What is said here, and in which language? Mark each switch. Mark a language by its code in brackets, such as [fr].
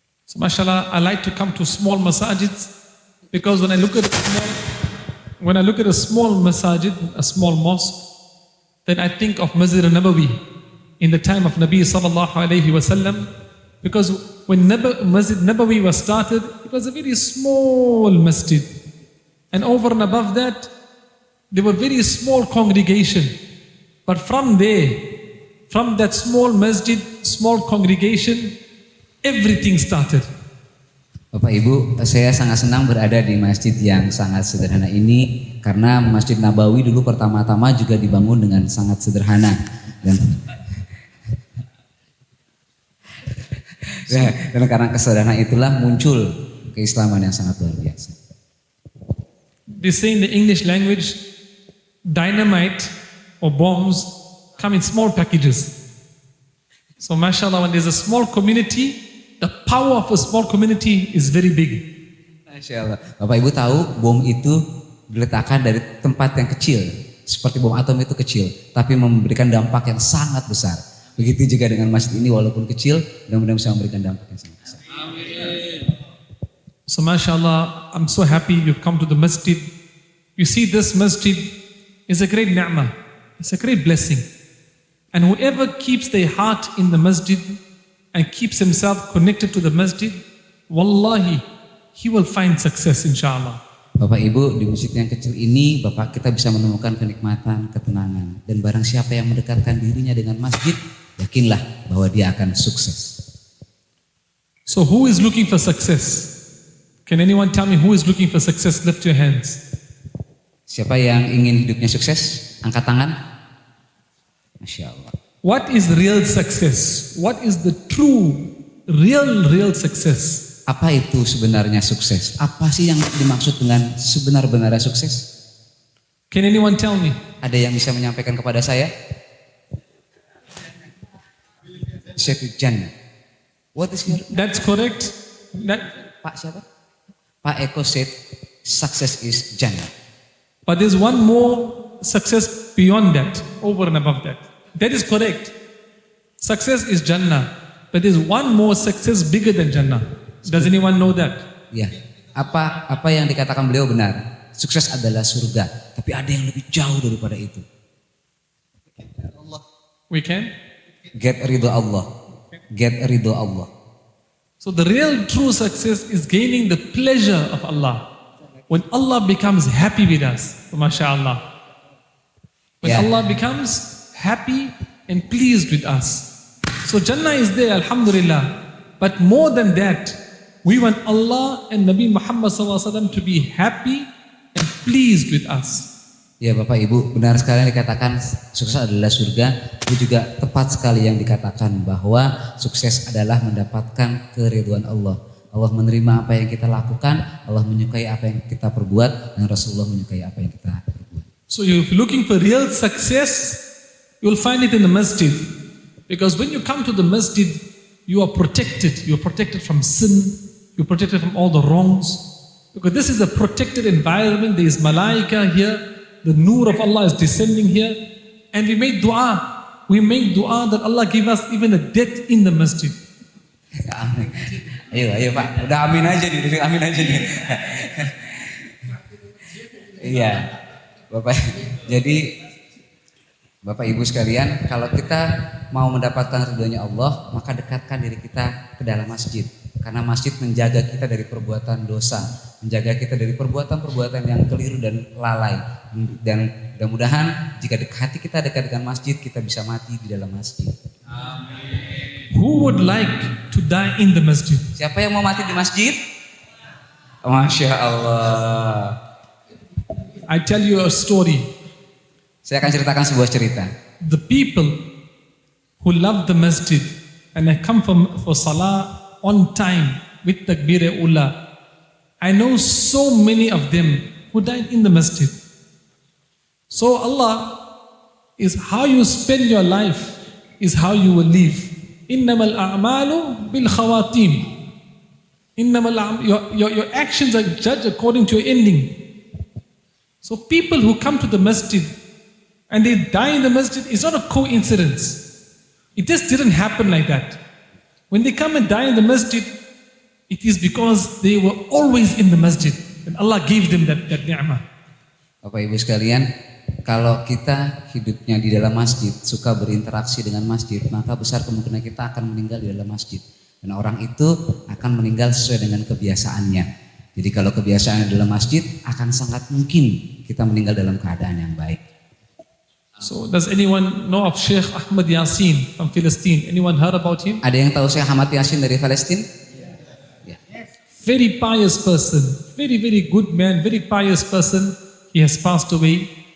[en] So mashallah, I like to come to small masajids because when I look at a small masajid, a small mosque, then I think of Masjid al-Nabawi in the time of Nabi [ar] sallallahu alayhi wasallam, [en] because when Masjid Nabawi was started, it was a very small masjid, and over and above that there were very small congregation. But from there, from that small masjid, small congregation, everything started. [id] Bapak Ibu, saya sangat senang berada di masjid yang sangat sederhana ini karena Masjid Nabawi dulu pertama-tama juga dibangun dengan sangat sederhana dan karena kesederhanaan itulah muncul keislaman yang sangat luar biasa. [en] They say in the English language, dynamite or bombs come in small packages. So mashallah, when there's a small community, the power of a small community is very big. [id] Masya Allah. Bapak Ibu tahu bom itu diletakkan dari tempat yang kecil, seperti bom atom itu kecil, tapi memberikan dampak yang sangat besar. Begitu juga dengan masjid ini, walaupun kecil, mudah-mudahan bisa memberikan dampak yang sangat besar. [en] So mashallah, I'm so happy you've come to the masjid. You see, this masjid is a great ni'mah. It's a great blessing. And whoever keeps their heart in the masjid and keeps himself connected to the masjid, wallahi, he will find success inshallah. [id] Bapak Ibu, di masjid yang kecil ini, Bapak kita bisa menemukan kenikmatan, ketenangan. Dan barang siapa yang mendekatkan dirinya dengan masjid, yakinlah bahwa dia akan sukses. [en] So who is looking for success? Can anyone tell me who is looking for success? Lift your hands. [id] Siapa yang ingin hidupnya sukses? Angkat tangan. Masya Allah. [en] What is real success? What is the true, real success? [id] Apa itu sebenarnya sukses? Apa sih yang dimaksud dengan sebenar-benarnya sukses? [en] Can anyone tell me? [id] Ada yang bisa menyampaikan kepada saya? [en] Syaitul Jannah. What is your... That's correct. [id] Pak siapa? [en] Pak Eko said success is Jannah. But there's one more success beyond that, over and above that. That is correct. Success is Jannah. But there's one more success bigger than Jannah. Does anyone know that? [id] Ya, apa yang dikatakan beliau benar. Sukses adalah surga, tapi ada yang lebih jauh daripada itu. [en] We can? Get ridho Allah. Get ridho Allah. So the real true success is gaining the pleasure of Allah. When Allah becomes happy with us, mashallah. When Allah becomes happy and pleased with us. So Jannah is there, alhamdulillah. But more than that, we want Allah and Nabi Muhammad SAW to be happy and pleased with us. [id] Ya Bapak Ibu, benar sekali yang dikatakan sukses adalah surga. Itu juga tepat sekali yang dikatakan bahwa sukses adalah mendapatkan keridhaan Allah. Allah menerima apa yang kita lakukan, Allah menyukai apa yang kita perbuat, dan Rasulullah menyukai apa yang kita perbuat. [en] So if you're looking for real success, you'll find it in the masjid. Because when you come to the masjid, you are protected. You're protected from sin. You're protected from all the wrongs. Because this is a protected environment. There is malaika here. The nur of Allah is descending here. And we make dua. We make dua that Allah give us even a death in the masjid. [id] Amin. Ayo Pak, udah amin aja nih, amin aja nih. Iya, Bapak. Jadi Bapak Ibu sekalian, kalau kita mau mendapatkan ridhonya Allah, maka dekatkan diri kita ke dalam masjid. Karena masjid menjaga kita dari perbuatan dosa, menjaga kita dari perbuatan-perbuatan yang keliru dan lalai. Dan mudah-mudahan jika hati kita dekat dengan masjid, kita bisa mati di dalam masjid. Amin. [en] Who would like to die in the masjid? [id] Siapa yang mau mati di masjid? Masya Allah. [en] I tell you a story. [id] Saya akan ceritakan sebuah cerita. [en] The people who love the masjid and they come for salah on time with takbir ula. I know so many of them who died in the masjid. So Allah is how you spend your life is how you will live. [ar] Innamal a'malu bil khawatim. [en] Your actions are judged according to your ending. So people who come to the masjid and they die in the masjid, it's not a coincidence. It just didn't happen like that. When they come and die in the masjid, it is because they were always in the masjid. And Allah gave them that ni'mah. [id] Bapak Ibu sekalian, kalau kita hidupnya di dalam masjid, suka berinteraksi dengan masjid, maka besar kemungkinan kita akan meninggal di dalam masjid. Dan orang itu akan meninggal sesuai dengan kebiasaannya. Jadi kalau kebiasaan di dalam masjid, akan sangat mungkin kita meninggal dalam keadaan yang baik. [en] So does anyone know of Sheikh Ahmad Yasin from Palestine? Anyone heard about him? [id] Ada yang tahu Syekh Ahmad Yasin dari Palestina? [en] Very pious person, very good man, very pious person. He has passed away.